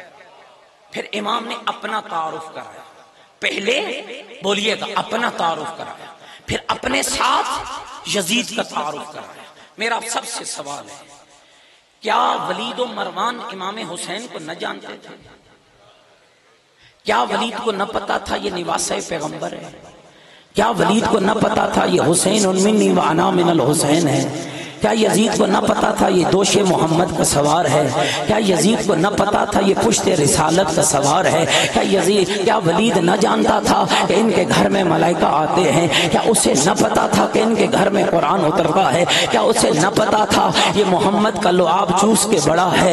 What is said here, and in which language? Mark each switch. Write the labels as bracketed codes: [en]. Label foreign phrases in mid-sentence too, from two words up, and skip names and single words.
[ur] پھر امام نے اپنا تعارف کرایا. پہلے بولیے گا اپنا تعارف کرایا، پھر اپنے ساتھ یزید کا تعارف کرایا. میرا سب سے سوال ہے، کیا ولید و مروان امام حسین کو نہ جانتے تھے؟ کیا ولید کو نہ پتا تھا یہ نواسہ پیغمبر ہے؟ کیا ولید کو نہ پتا تھا یہ حسین [ar] منی و انا من الحسین [ur] ہے؟ کیا یزید کو نہ پتا تھا یہ دوش محمد کا سوار ہے؟ کیا یزید کو نہ پتا تھا یہ پشت رسالت کا سوار ہے؟ کیا ولید نہ جانتا تھا کہ ان کے گھر میں ملائکہ آتے ہیں؟ کیا اسے نہ پتا تھا کہ ان کے گھر میں قرآن اترتا ہے؟ کیا اسے نہ پتا تھا یہ محمد کا لعاب چوس کے بڑا ہے؟